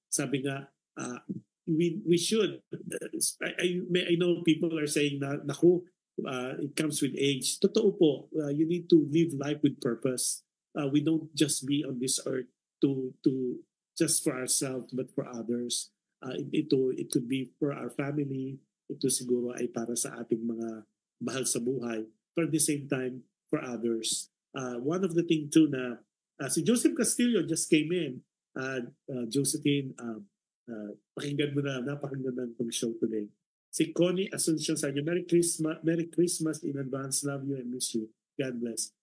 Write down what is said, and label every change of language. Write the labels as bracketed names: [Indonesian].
[Filipino] Sabi nga, [English] we should. I know people are saying na, naku, it comes with age. [Filipino] Totoo po, [English] you need to live life with purpose. We don't just be on this earth to just for ourselves but for others. It could be for our family. [Filipino] Ito siguro ay para sa ating mga mahal sa buhay. [English] But at the same time, for others. One of the things too na si Joseph Castillo just came in. [Filipino] Josephine, pakinggan mo na, napakinggan ng show today. [English] Si Connie Asuncion sa inyo, Merry Christmas in advance. Love you and miss you. God bless.